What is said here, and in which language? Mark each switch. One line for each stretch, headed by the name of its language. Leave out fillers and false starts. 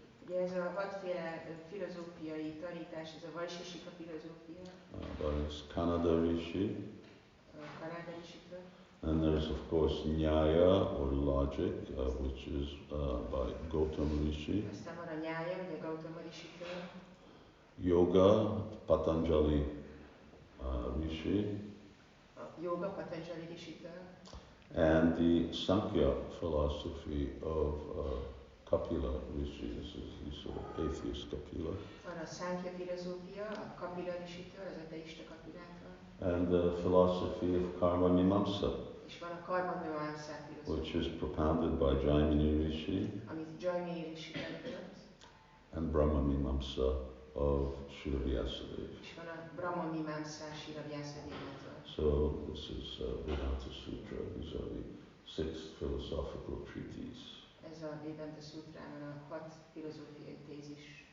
Hungarian: Ugye ez a 6-féle filozófiai tanítás, ez a Vaisheshika filozófia.
English: There's Kanada Rishi.
Hungarian: Kanada Rishitől.
English: And there's of course Nyaya or logic, which is by Gautama Rishi.
Hungarian: Aztán van a Nyaya, ugye Gautama Rishitől.
English: Yoga, Patanjali Rishi.
Hungarian: A Yoga, Patanjali Rishitől.
English: And the Sankhya philosophy of Kapila Rishi. This is the sort of atheist Kapila.
Hungarian: Van a Sankhya filozófia, a Kapila Rishitől, az ateista Kapilától.
English: And the philosophy of Karma Mimamsa,
Hungarian: És van a Karma Mimamsa filozófia,
English: which is propounded by Jaimini Rishi,
Hungarian: amit Jaimini Rishi tanított.
English: and Brahma Mimamsa of Srila Vyasadeva.
Hungarian: És van a Brahma Mimamsa Srila Vyasadevától.
English: So this is Vedanta Sutra. These are the 6 philosophical treatises.
Hungarian: Ez a Vedanta Sutrában a 6 filozófiai tézis.